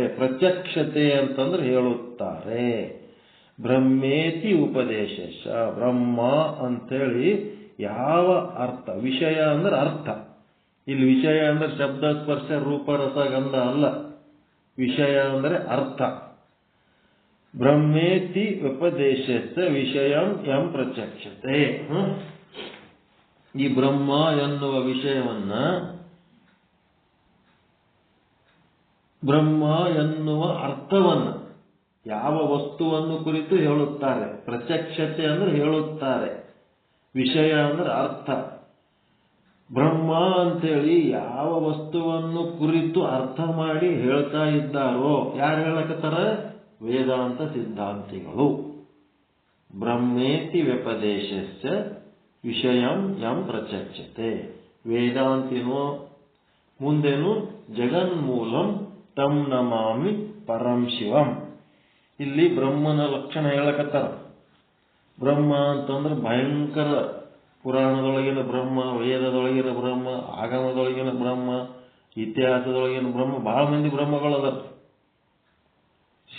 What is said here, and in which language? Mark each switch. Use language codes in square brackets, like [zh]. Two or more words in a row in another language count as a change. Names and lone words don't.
[kn] ಪ್ರತ್ಯಕ್ಷತೆ ಅಂತಂದ್ರೆ ಹೇಳುತ್ತಾರೆ. [sa] ಬ್ರಹ್ಮೇತಿ ಉಪದೇಶಶ, [kn] ಬ್ರಹ್ಮ ಅಂತೇಳಿ ಯಾವ ಅರ್ಥ? ವಿಷಯ ಅಂದ್ರೆ ಅರ್ಥ. ಇಲ್ಲಿ ವಿಷಯ ಅಂದ್ರೆ ಶಬ್ದ ಸ್ಪರ್ಶ ರೂಪ ರಸ ಗಂಧ ಅಲ್ಲ. ವಿಷಯ ಅಂದ್ರೆ ಅರ್ಥ. [sa] ಬ್ರಹ್ಮೇತಿ ಉಪದೇಶಸ ವಿಷಯಂ ಯಂ ಪ್ರಚಕ್ಷತೆ. [kn] ಈ ಬ್ರಹ್ಮ ಎನ್ನುವ ವಿಷಯವನ್ನ, ಬ್ರಹ್ಮ ಎನ್ನುವ ಅರ್ಥವನ್ನು ಯಾವ ವಸ್ತುವನ್ನು ಕುರಿತು ಹೇಳುತ್ತಾರೆ? ಪ್ರತ್ಯಕ್ಷತೆ ಅಂದ್ರೆ ಹೇಳುತ್ತಾರೆ, ವಿಷಯ ಅಂದ್ರೆ ಅರ್ಥ. ಬ್ರಹ್ಮ ಅಂತೇಳಿ ಯಾವ ವಸ್ತುವನ್ನು ಕುರಿತು ಅರ್ಥ ಮಾಡಿ ಹೇಳ್ತಾ ಇದ್ದಾರೋ ಯಾರು ಹೇಳಕತ್ತಾರ? ವೇದಾಂತ ಸಿದ್ಧಾಂತಿಗಳು. [sa] ಬ್ರಹ್ಮೇತಿ ವ್ಯಪದೇಶಸ್ಯ ವಿಷಯಂ ಯಂ ಪ್ರಚಕ್ಷತೆ. [kn] ವೇದಾಂತಿನೋ ಮುಂದೇನು? [sa] ಜಗನ್ಮೂಲಂ ತಂ ನಮಾಮಿ ಪರಂ ಶಿವಂ. [kn] ಇಲ್ಲಿ ಬ್ರಹ್ಮನ ಲಕ್ಷಣ ಹೇಳಕತ್ತಾರ. ಬ್ರಹ್ಮ ಅಂತಂದ್ರೆ ಭಯಂಕರ, ಪುರಾಣದೊಳಗಿನ ಬ್ರಹ್ಮ, ವೇದದೊಳಗಿನ ಬ್ರಹ್ಮ, ಆಗಮದೊಳಗಿನ ಬ್ರಹ್ಮ, ಇತಿಹಾಸದೊಳಗಿನ ಬ್ರಹ್ಮ, ಬಹಳ ಮಂದಿ ಬ್ರಹ್ಮಗಳದ.